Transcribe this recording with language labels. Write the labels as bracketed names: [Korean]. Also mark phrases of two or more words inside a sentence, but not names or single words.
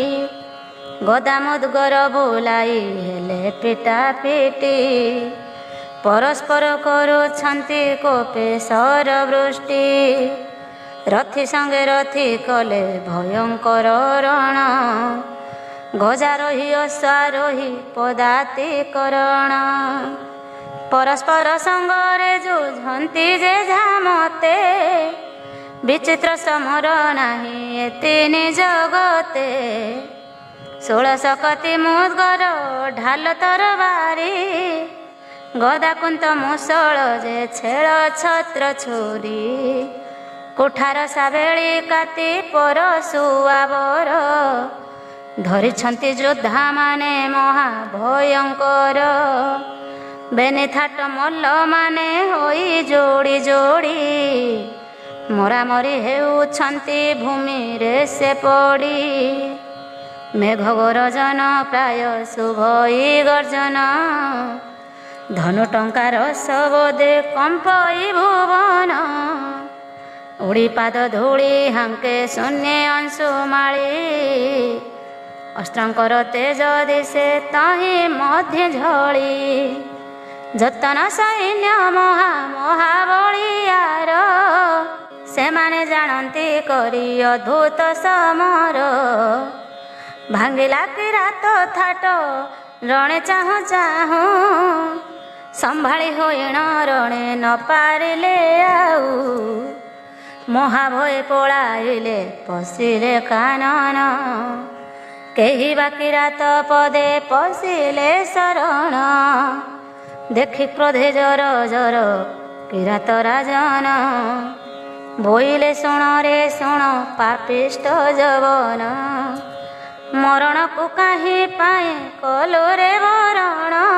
[Odia] ଗଦା ମୁଦଗର ବୁଲାଇ ହେଲେ ପିଟା ପିଟି ପରସ୍ପର କରୁଛନ୍ତି କୋପେ ଶର ବୃଷ୍ଟି। ରଥୀ ସଙ୍ଗେ ରଥୀ କଲେ ଭୟଙ୍କର ରଣ ଗଜା ରୋହୀ ଅଶ୍ୱାରୋହୀ ପଦାତି କରଣ। ପରସ୍ପର ସଙ୍ଗରେ ଜୁଝନ୍ତି ଯେ ଝାମତେ ବିଚିତ୍ର ସମର ନାହିଁ ଏତିନି ଜଗତେ। 16 କତି ମୁଦଗର ଢାଲ ତରବାରି ଗଦା କୁନ୍ତ ମୁଷଳ ଯେ ଛେଳ ଛତ୍ର ଛୁରୀ। କୁଠାର ସାବେଳି କାତି ପରଶୁଆବର ଧରିଛନ୍ତି ଯୋଦ୍ଧା ମାନେ ମହାଭୟଙ୍କର। ବେନି ଥାଟ ମଲ୍ଲ ମାନେ ହୋଇ ଯୋଡ଼ି ଯୋଡ଼ି ମରାମରି ହେଉଛନ୍ତି ଭୂମି ରେ ସେ ପଡ଼ି। ମେଘ ଗରଜନ ପ୍ରାୟ ଶୁଭଇ ଗର୍ଜନ ଧନୁ ଟଙ୍କାର ଶବଦେ କମ୍ପଇ ଭୁବନ। ଉଡ଼ି ପାଦ ଧୂଳି ହାଙ୍କେ ଶୂନ୍ୟ ଅଂଶୁମାଳୀ ଅସ୍ତ୍ରଙ୍କର ତେଜ ଦିଶେ ତହିଁ ମଧ୍ୟ ଝଲି। ଯେତନ ସୈନ୍ୟ ମହାବଳିୟାର ସେ ମାନେ ଜାଣନ୍ତି କରି ଅଦ୍ଭୁତ ସମର। ଭାଙ୍ଗିଲା କିରାତ ଥାଟ ରଣେ ଚାହୁଁ ଚାହୁଁ ସମ୍ଭାଳି ହୋଇଣ ରଣେ ନ ପାରିଲେ ଆଉ। ମହାଭୟ ପଳାଇଲେ ପଶିଲେ କାନନ କେହି ବା କିରାତ ପଦେ ପଶିଲେ ଶରଣ। ଦେଖି କ୍ରୋଧେ ଜର ଜର କିରାତ ରାଜନ। ବୋଇଲେ ଶୁଣରେ ଶୁଣ ପାପିଷ୍ଟ ଯବନ। ମରଣକୁ କାହିଁ ପାଇଁ କଲୁରେ ବରଣ।